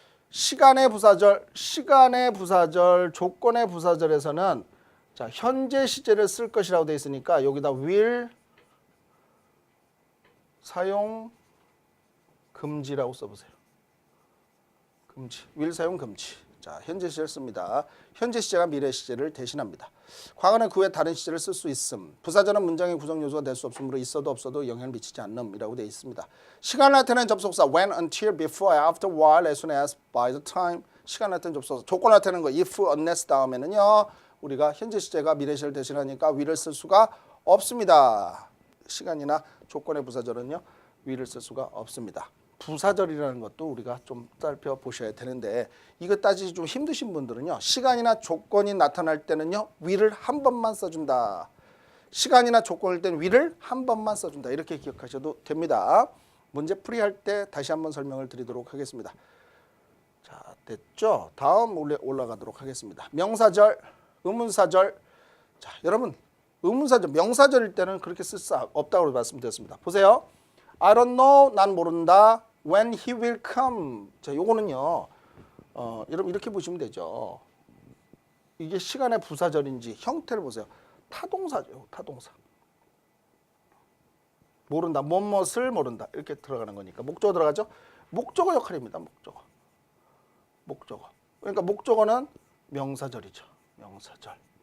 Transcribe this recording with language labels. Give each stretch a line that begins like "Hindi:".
Korean: 시간의 부사절, 조건의 부사절에서는 자, 현재 시제를 쓸 것이라고 돼 있으니까 여기다 will 사용 금지라고 써보세요. 금지, will 사용 금지. 자, 현재 시제를 씁니다. 현재 시제가 미래 시제를 대신합니다. 과거는 그 외 다른 시제를 쓸 수 있음. 부사절은 문장의 구성 요소가 될 수 없으므로 있어도 없어도 영향을 미치지 않음이라고 되어 있습니다. 시간을 나타내는 접속사 when, until, before, after, while, as soon as, by the time. 시간을 나타내는 접속사. 조건을 나타내는 거 if, unless 다음에는요. 우리가 현재 시제가 미래 시제를 대신하니까 will을 쓸 수가 없습니다. 시간이나 조건의 부사절은요. will을 쓸 수가 없습니다. 부사절이라는 것도 우리가 좀 살펴보셔야 되는데 이거 따지기 좀 힘드신 분들은요. 시간이나 조건이 나타날 때는요. will을 한 번만 써준다. 시간이나 조건일 때는 will을 한 번만 써준다. 이렇게 기억하셔도 됩니다. 문제 풀이할 때 다시 한번 설명을 드리도록 하겠습니다. 자, 됐죠? 다음 올라가도록 하겠습니다. 명사절, 의문사절. 자, 여러분 의문사절, 명사절일 때는 그렇게 쓸 수 없다고 말씀드렸습니다. 보세요.
English: I don't know,
Korean: 난 모른다.
English: When he will come.
Korean: 자, 요거는요. 여러분 이렇게 보시면 되죠. 이게 시간의 부사절인지 형태를 보세요. 타동사죠. 타동사. 모른다. 무엇을 모른다. 이렇게 들어가는 거니까 목적어 들어가죠. 목적어 역할입니다. 목적어. 그러니까 목적어는 명사절이죠. 명사절.